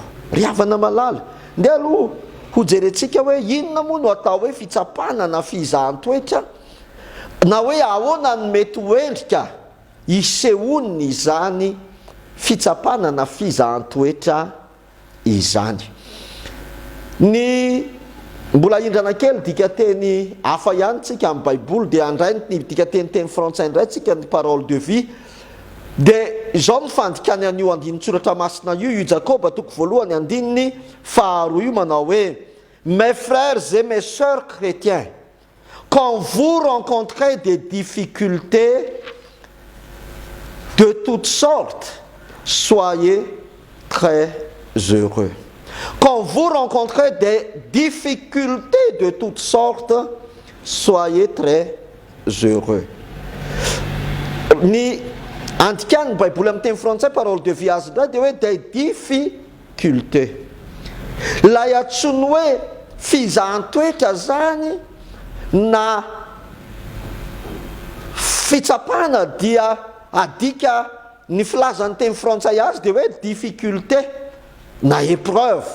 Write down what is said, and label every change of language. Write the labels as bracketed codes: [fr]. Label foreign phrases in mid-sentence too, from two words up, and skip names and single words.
[mg] Ry havana malala, ndia aloha ho jerentsika hoe inona moa no atao hoe fitsapana na fizahan-toetra, na hoe ahoana ny mety hoendrika isehoniny izany fitsapana na fizahan-toetra izany. Ny mbola indrana kely dika teny hafa ihany tsika amin'ny baiboly dia andrainy dika teny frantsay indray tsika ny parole de vie dia izao ny fandikany an'io andinin-tsoratra masina io Jakoba toko voalohany andininy faharoa io manao hoe [fr] mes frères et mes sœurs chrétiens, quand vous rencontrez des difficultés de toutes sortes, soyez très heureux. Quand vous rencontrez des difficultés de toutes sortes, soyez très heureux. [mg] Ny andikany baiboly amin'ny teny frantsay parole de vie azy indray dia hoe [fr] des difficultés. [mg] Ilay antsony hoe fizahan-toetra zany na fitsapana dia adika ny filazan'ny teny frantsay azy dia hoe difficulté na épreuve.